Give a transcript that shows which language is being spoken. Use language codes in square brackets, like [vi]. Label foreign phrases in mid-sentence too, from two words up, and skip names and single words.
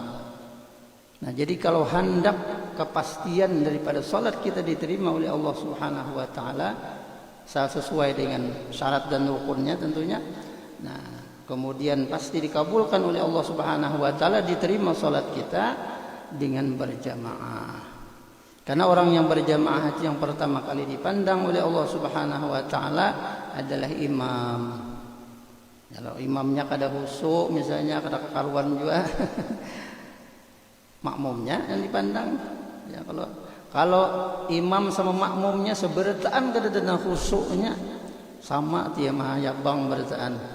[id] Nah, jadi kalau hendak kepastian daripada salat kita diterima oleh Allah [ar] Subhanahu wa taala [id] sesuai dengan syarat dan rukunnya tentunya. Nah, kemudian pasti dikabulkan oleh Allah [ar] Subhanahu wa taala, [id] diterima salat kita dengan berjamaah. Karena orang yang berjamaah yang pertama kali dipandang oleh Allah [ar] Subhanahu wa taala [id] adalah imam. [bjn] Kalau imamnya kada khusyuk misalnya, kada kekaruan juga makmumnya yang dipandang. Ya, kalau imam sama makmumnya seberataan kada ada khusyuknya, sama dia mah ya bang berataan.